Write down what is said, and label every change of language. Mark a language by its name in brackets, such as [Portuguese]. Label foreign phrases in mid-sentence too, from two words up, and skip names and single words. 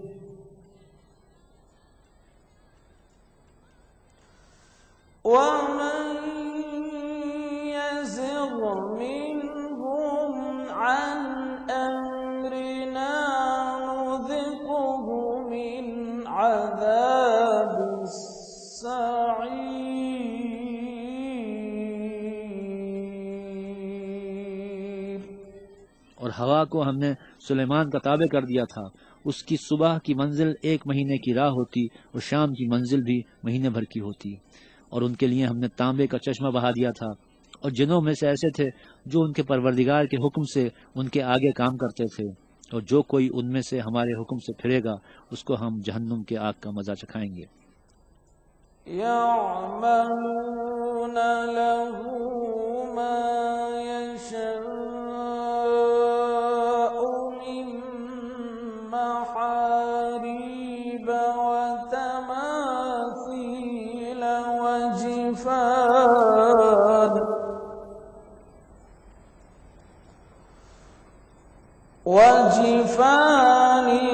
[Arabic] ومن يزغ منهم عن أمرنا نذقه من عذاب السعير. [Hindi] और हवा को हमने सुलेमान का ताबे कर दिया था। उसकी सुबह की मंजिल 1 महीने की राह होती और शाम की मंजिल भी महीने भर की होती। और उनके लिए हमने तांबे का चश्मा बहा दिया था। और जिनों में से ऐसे थे जो उनके परवरदिगार के हुक्म से उनके आगे काम करते थे, और जो कोई उनमें से हमारे हुक्म से फिरेगा उसको हम जहन्नुम के आग का मजा चखाएंगे। [Arabic] يعملون له ما يشاء من محاريب وتماثيل وجفان